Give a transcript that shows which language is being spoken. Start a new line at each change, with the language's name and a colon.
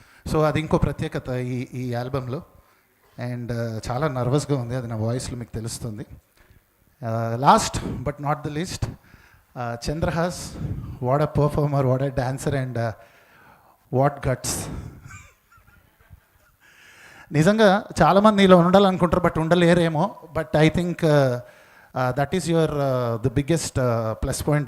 Telugu: So అది ఇంకో ప్రత్యేకత ఈ ఆల్బంలో. అండ్ చాలా నర్వస్గా ఉంది, అది నా వాయిస్లో మీకు తెలుస్తుంది.
English: Last but not the least, Chandrahas, what a performer, what a dancer, and what guts.
Telugu: నిజంగా చాలామంది ఇలా ఉండాలనుకుంటారు
English: But ఉండలేరేమో. But I think that is your the biggest plus point.